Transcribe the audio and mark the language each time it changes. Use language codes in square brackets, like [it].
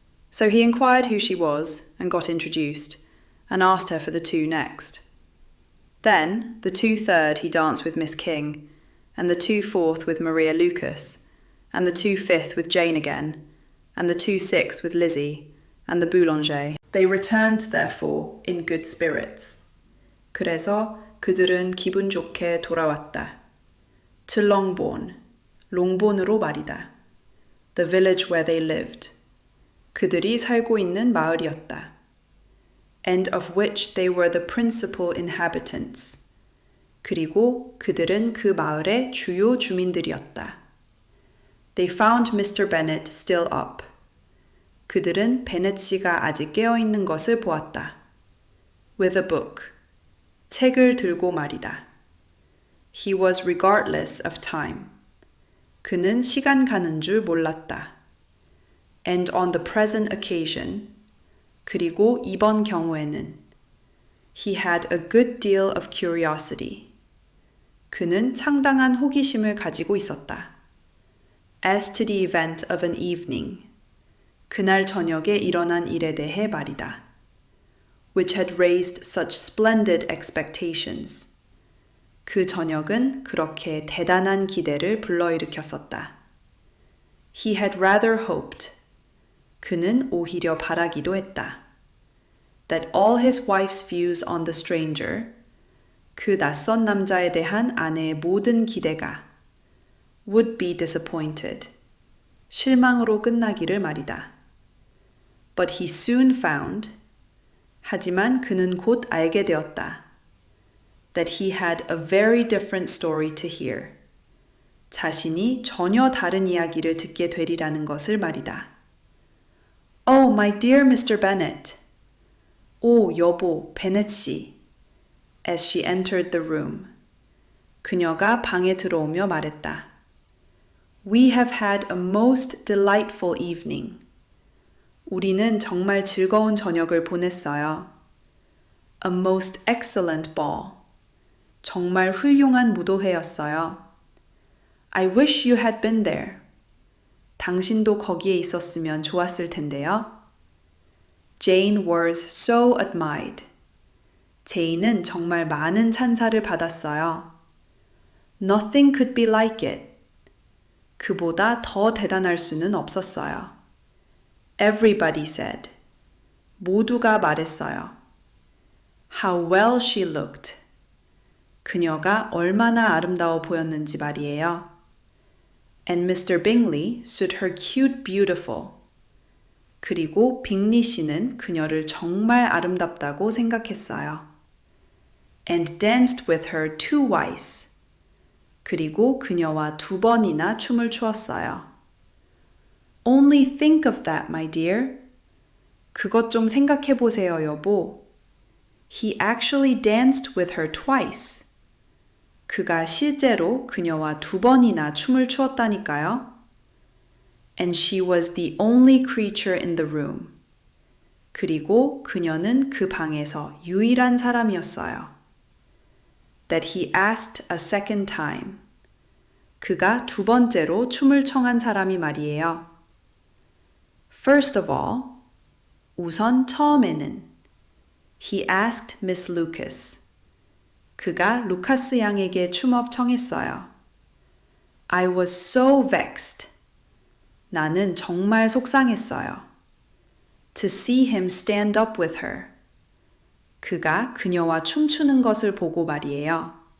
[en] So he inquired who she was, and got introduced, and asked her for the two next. Then, the 2/3 he danced with Miss King, and the 2/4 with Maria Lucas, and the 2/5 with Jane again, and the 2/6 with Lizzie, and the Boulanger. They returned, therefore, in good spirits. [ko] 그래서 그들은 기분 좋게 돌아왔다. [en] To Longbourn, [ko] 롱본으로 말이다. [en] The village where they lived. [ko] 그들이 살고 있는 마을이었다. [en] And of which they were the principal inhabitants. [ko] 그리고 그들은 그 마을의 주요 주민들이었다. [en] They found Mr. Bennet still up. [ko] 그들은 베넷 씨가 아직 깨어 있는 것을 보았다. [en] With a book. [ko] 책을 들고 말이다. [en] He was regardless of time. [ko] 그는 시간 가는 줄 몰랐다. [en] And on the present occasion, [ko] 그리고 이번 경우에는, [en] he had a good deal of curiosity. [ko] 그는 상당한 호기심을 가지고 있었다. [en] As to the event of an evening, [ko] 그날 저녁에 일어난 일에 대해 말이다. [en] Which had raised such splendid expectations. [ko] 그 저녁은 그렇게 대단한 기대를 불러일으켰었다. [en] He had rather hoped. [ko] 그는 오히려 바라기도 했다. [en] That all his wife's views on the stranger, [ko] 그 낯선 남자에 대한 아내의 모든 기대가 [en] would be disappointed. [ko] 실망으로 끝나기를 말이다. [en] But he soon found, [ko] 하지만 그는 곧 알게 되었다. [en] That he had a very different story to hear. [ko] 자신이 전혀 다른 이야기를 듣게 되리라는 것을 말이다. [en] Oh, my dear Mr. Bennet. [ko] 오, 여보, 베넷 씨. [en] As she entered the room. [ko] 그녀가 방에 들어오며 말했다. [en] We have had a most delightful evening. [ko] 우리는 정말 즐거운 저녁을 보냈어요. [en] A most excellent ball. [ko] 정말 훌륭한 무도회였어요. [en] I wish you had been there. [ko] 당신도 거기에 있었으면 좋았을 텐데요. [en] Jane was so admired. [ko] 제인은 정말 많은 찬사를 받았어요. [en] Nothing could be like it. [ko] 그보다 더 대단할 수는 없었어요. [en] Everybody said. [ko] 모두가 말했어요. [en] How well she looked. [ko] 그녀가 얼마나 아름다워 보였는지 말이에요. [en] And Mr. Bingley stood her cute beautiful. [ko] 그리고 빅리 씨는 그녀를 정말 아름답다고 생각했어요. [en] And danced with her twice. [ko] 그리고 그녀와 2번이나 춤을 추었어요. [en] Only think of that, my dear. [ko] 그것 좀 생각해 보세요, 여보. [en] He actually danced with her twice. [ko] 그가 실제로 그녀와 2번이나 춤을 추었다니까요. [en] And she was the only creature in the room. [ko] 그리고 그녀는 그 방에서 유일한 사람이었어요. [en] That he asked a second time. [ko] 그가 2번째로 춤을 청한 사람이 말이에요. [en] First of all, [ko] 우선 처음에는 [en] He asked Miss Lucas. [ko] 그가 루카스 양에게 춤업 청했어요. [en] I was so vexed. [ko] 나는 정말 속상했어요. [en] To see him stand up with her. [ko] 그가 그녀와 춤추는 것을 보고 말이에요.